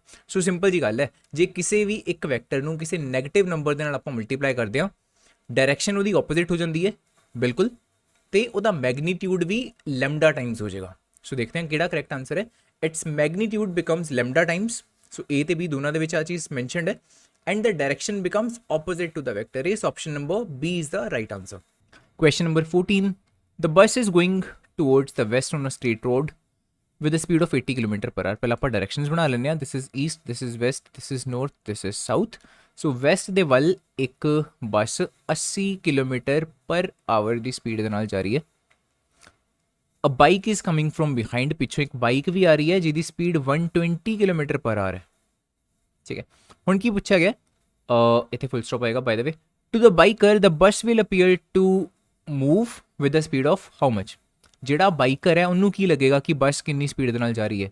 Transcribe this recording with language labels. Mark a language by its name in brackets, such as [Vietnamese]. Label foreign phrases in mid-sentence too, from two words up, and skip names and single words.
[Punjabi] ਸੋ ਸਿੰਪਲ ਜੀ ਗੱਲ ਹੈ, ਜੇ ਕਿਸੇ ਵੀ ਇੱਕ ਵੈਕਟਰ ਨੂੰ ਕਿਸੇ [English] negative number [Punjabi] ਦੇ ਨਾਲ ਆਪਾਂ ਮਲਟੀਪਲਾਈ ਕਰਦੇ ਹਾਂ, ਡਾਇਰੈਕਸ਼ਨ ਉਹਦੀ ਆਪੋਜ਼ਿਟ ਹੋ ਜਾਂਦੀ ਹੈ ਬਿਲਕੁਲ, ਤੇ ਉਹਦਾ ਮੈਗਨੀਟਿਊਡ ਵੀ [English] lambda times [Punjabi] ਹੋ ਜਾਏਗਾ। ਸੋ ਦੇਖਦੇ ਹਾਂ ਕਿਹੜਾ [English] correct answer [Punjabi] ਹੈ। [English] its magnitude becomes lambda times. [Punjabi] ਸੋ A ਤੇ B ਦੋਨਾਂ ਦੇ ਵਿੱਚ ਆ ਚੀਜ਼ ਮੈਂਸ਼ਨਡ ਹੈ, [English] and the direction becomes opposite to the vector a. So option number B is the right answer. Question number 14. The bus is going towards the west on a straight road with a speed of 80 km per hour. [Punjabi] ਪਹਿਲਾਂ ਆਪਾਂ ਡਾਇਰੈਕਸ਼ਨਸ ਬਣਾ ਲੈਂਦੇ ਹਾਂ. [English] This is east, this is west, this is north, this is south. [Punjabi] So west ਦੇ ਵੱਲ ਇੱਕ ਬੱਸ 80 [English] km per hour [Punjabi] ਦੀ ਸਪੀਡ ਦੇ ਨਾਲ ਜਾ ਰਹੀ ਹੈ. [English] A bike is coming from behind. [Punjabi] ਪਿੱਛੋਂ ਇੱਕ ਬਾਈਕ ਵੀ ਆ ਰਹੀ ਹੈ ਜਿਹਦੀ ਸਪੀਡ 120 [English] km per hour [Punjabi] ਹੈ. ਠੀਕ ਹੈ, ਹੁਣ ਕੀ ਪੁੱਛਿਆ ਗਿਆ, ਇੱਥੇ [English] full stop [Punjabi] ਆਏਗਾ [English] by the way. to the biker the bus will appear to move with the speed of how much. [Punjabi] ਜਿਹੜਾ ਬਾਈਕਰ ਹੈ ਉਹਨੂੰ ਕੀ ਲੱਗੇਗਾ ਕਿ ਬੱਸ ਕਿੰਨੀ ਸਪੀਡ ਦੇ ਨਾਲ ਜਾ ਰਹੀ ਹੈ.